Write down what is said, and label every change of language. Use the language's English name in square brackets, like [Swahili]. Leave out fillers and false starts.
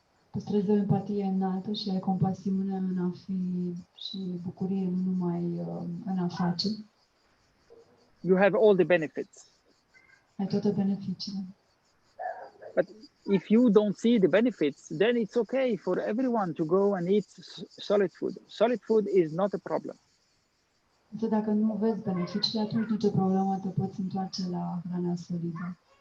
[Romanian] Păstrezi o empatie înaltă și ai compasiune în a fi și bucurie nu numai în a face. [English] You have all the benefits. [Romanian] Ai toate beneficiile. [English] But if you don't see the benefits, then it's okay for everyone to go and eat solid food. Solid food is not a problem. [Romanian] Însă dacă nu vezi beneficiile, atunci nicio problemă, te poți întoarce la hrana solidă.